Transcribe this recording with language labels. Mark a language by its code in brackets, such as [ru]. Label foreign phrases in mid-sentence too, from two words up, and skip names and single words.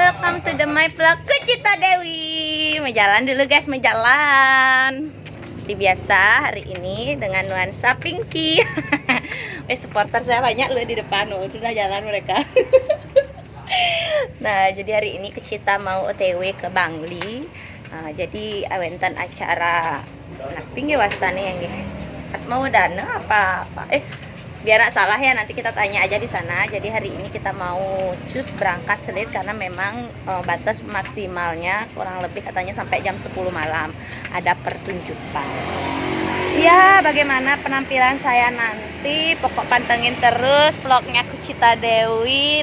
[en] welcome to the my vlog Kucita Dewi. [id] Mau jalan dulu guys, mau jalan. Seperti biasa hari ini dengan nuansa Pinky. Supporter saya banyak loh di depan, udah jalan mereka. Nah, jadi hari ini Kucita mau OTW ke Bangli. Jadi awentan acara naping ya wastane yang mau dana apa biar nggak salah ya, nanti kita tanya aja di sana. Jadi hari ini kita mau cus berangkat selit karena memang batas maksimalnya kurang lebih katanya sampai jam 10 malam ada pertunjukan. Ya, bagaimana penampilan saya nanti, pokok pantengin terus vlognya Kucita Dewi.